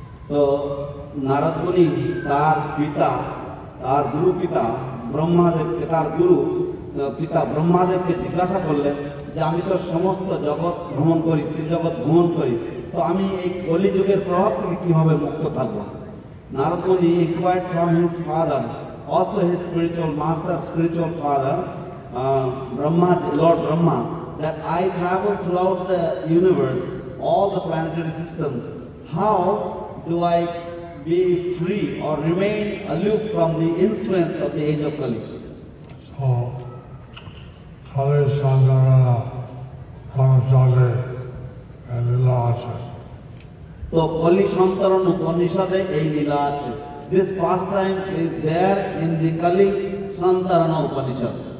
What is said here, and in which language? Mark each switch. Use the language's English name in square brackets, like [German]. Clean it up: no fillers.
[Bangla] তো নারদ মুনি তার পিতা, তার গুরু পিতা ব্রহ্মাদেবকে, তার গুরু পিতা ব্রহ্মাদেবকে জিজ্ঞাসা করলেন যে আমি তো সমস্ত জগৎ ভ্রমণ করি, ত্রিজগৎ ভ্রমণ করি, তো আমি এই কলিযুগের প্রভাব থেকে কিভাবে মুক্ত থাকবো? [English] Narada Muni inquired from his father, also his spiritual master, spiritual father, Brahma, Lord Brahma, that I travel throughout the universe, all the planetary systems. How do I be free or remain aloof from the influence of the age of Kali? [Bangla] So, কলির সন্তানেরা কর্মচারে লীলা আছে। তো কলি সন্তরণ উপনিষদে এই লীলা আছে। [English] This pastime is there in the Kali Santarana Upanishad.